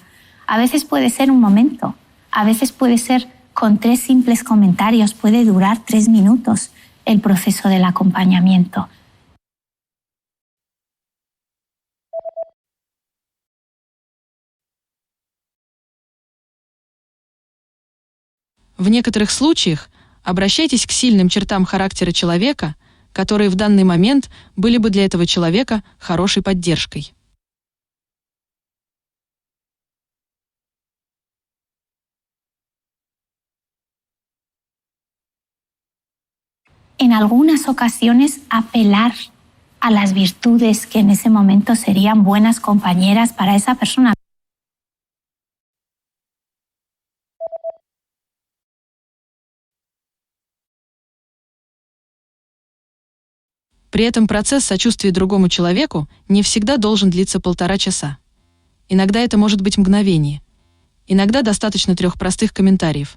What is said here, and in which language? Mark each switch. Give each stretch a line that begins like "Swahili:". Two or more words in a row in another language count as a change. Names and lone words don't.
Spanish: A veces puede ser un momento, a veces puede ser con 3 simples comentarios, puede durar 3 minutos el proceso del acompañamiento.
Russian: В некоторых случаях обращайтесь к сильным чертам характера человека, которые в данный момент были бы для этого человека хорошей поддержкой.
Spanish: En algunas ocasiones apelar a las virtudes que en ese momento serían buenas compañeras para esa persona.
Russian: При этом процесс сочувствия другому человеку не всегда должен длиться 1,5 часа. Иногда это может быть мгновение. Иногда достаточно 3 простых комментариев.